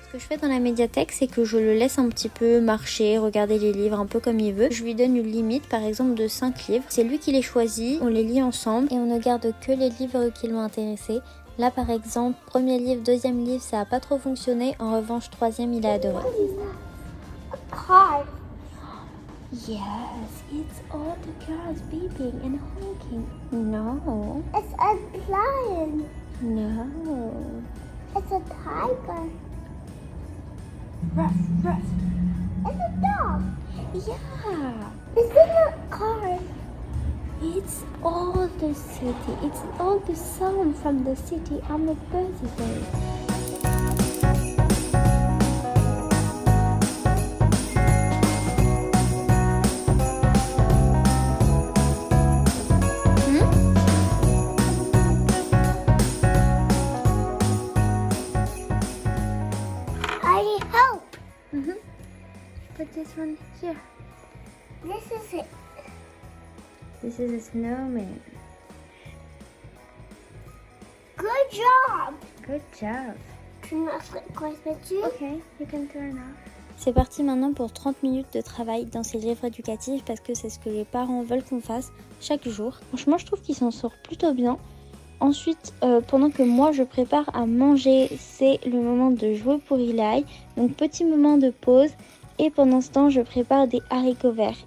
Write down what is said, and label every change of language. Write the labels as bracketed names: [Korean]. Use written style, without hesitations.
[French] Ce que je fais dans la médiathèque, c'est que je le laisse un petit peu marcher, regarder les livres un peu comme il veut. Je lui donne une limite, par exemple de 5 livres. C'est lui qui les choisit, on les lit ensemble et on ne garde que les livres qui l'ont intéressé. Là par exemple, premier livre, deuxième livre, ça n'a pas trop fonctionné. En revanche, troisième, il a adoré. [English] Car. Yes, it's all the cars beeping and honking. No, It's a lion. no. It's a tiger. Ruff, ruff. It's a dog. Yeah, It's in a car. it's all the city. It's all the sound from the city on the birthday. I need help. Put this one here. This is it. This is a snowman. Good job. Good job. Turn off the Christmas tree. Okay, you can turn off. [French] C'est parti maintenant pour 30 minutes de travail dans ces livres éducatifs parce que c'est ce que les parents veulent qu'on fasse chaque jour. Franchement, je trouve qu'il s'en sort plutôt bien. Ensuite, pendant que moi je prépare à manger, c'est le moment de jouer pour Eli. Donc petit moment de pause. Et pendant ce temps, je prépare des haricots verts.